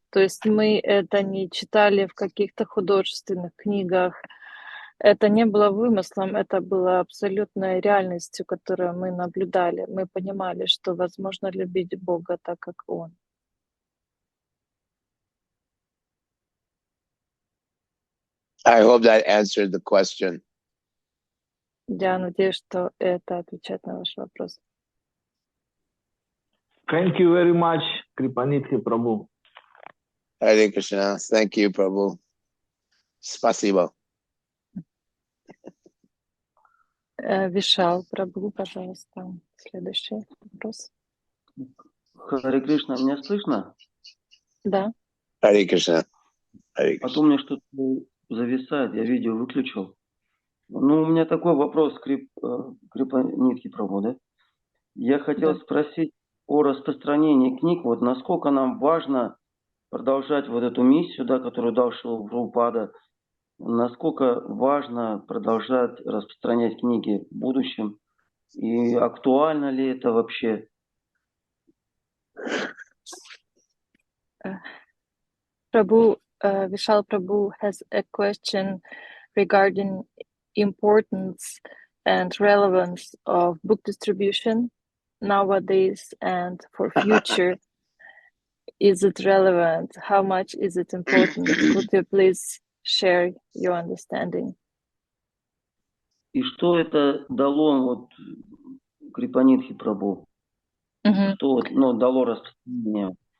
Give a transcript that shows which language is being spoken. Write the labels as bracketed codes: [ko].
[ru] То есть мы это не читали в каких-то художественных книгах, это не было вымыслом, это было абсолютной реальностью, которую мы наблюдали. Мы понимали, что возможно любить Бога так, как Он. [en] I hope that answered the question. [ru] Я надеюсь, что это отвечает на ваш вопрос. [en] Thank you very much, Крипанидхи Прабhu. Hare Krishna. Thank you, Prabhu. [ru] Спасибо. Вишал Прабху, пожалуйста. Следующий вопрос. Харе Кришна, меня слышно? Да. [en] Hare Krishna. [ru] А то у меня что-то зависает, я видео выключил. Ну, у меня такой вопрос, Крипанидхи Прабху, да? Я хотел спросить о распространении книг, вот насколько нам важно продолжать вот эту миссию, да, которую дал Шрила Прабхупада, насколько важно продолжать распространять книги в будущем, и актуально ли это вообще? [en] Vishal Prabhu has a question regarding importance and relevance of book distribution nowadays and for future. Is it relevant? How much is it important? Could you please share your understanding? [ru] И что это дало вот Крипанидхи Прабху? Что вот, дало распространение?